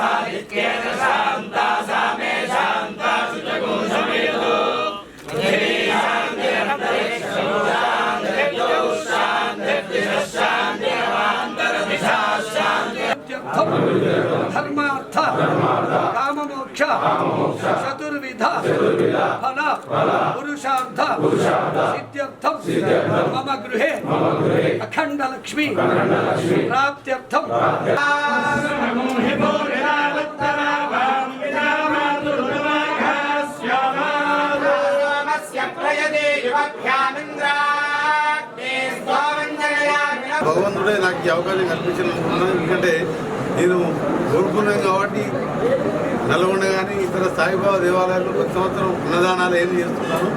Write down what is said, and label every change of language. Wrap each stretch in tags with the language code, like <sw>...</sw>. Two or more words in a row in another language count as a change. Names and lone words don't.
<sa>धर्मार्थ काममोक्ष चतुर्विध फल पुरुषार्थ सिद्ध्यर्थम मम गृहे अखंड लक्ष्मी प्राप्त्यर्थम</sa> <te>భగవంతుడే నాకు ఈ అవకాశం కల్పించినందుకున్నాను. ఎందుకంటే నేను కోరుకున్నాను కాబట్టి నల్గొండ కానీ ఇతర సాయిబాబా దేవాలయాల్లో ప్రతి సంవత్సరం అన్నదానాలు ఏం చేస్తున్నాను.</te>